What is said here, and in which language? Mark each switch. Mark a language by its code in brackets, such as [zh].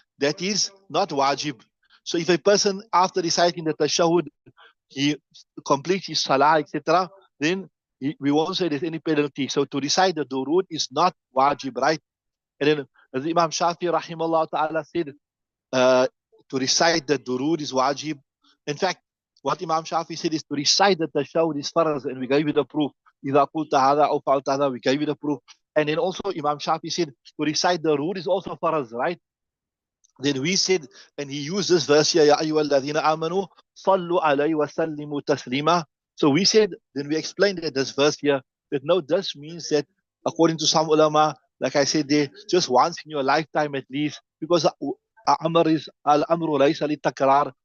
[en] That is not wajib. So if a person after reciting the tashahud, he completes his salah, etc., then we won't say there's any penalty. So to recite the durood is not wajib, right? And then as Imam Shafi rahimahullah ta'ala said, to recite the durood is wajib. In fact, what Imam Shafi said is to recite the tashahud is farz, and we gave you the proof. [ar] إِذَا قُلْتَ هَذَا أَوْ فَعَلْتَ هَذَا, we gave you the proof. [en] And then also Imam Shafi said to recite the durood is also farz, right? Then we said, and he used this verse here, [ar] يَا أَيُّهَا الَّذِينَ آمَنُوا صَلُّوا عَلَيْهِ وَسَلِّمُوا تَسْلِيمًا. [en] So we said, then we explained that this verse here, that no, this means that according to some ulama, like I said there, just once in your lifetime at least, because Amr is [ar] al-amru laysa li-takrar.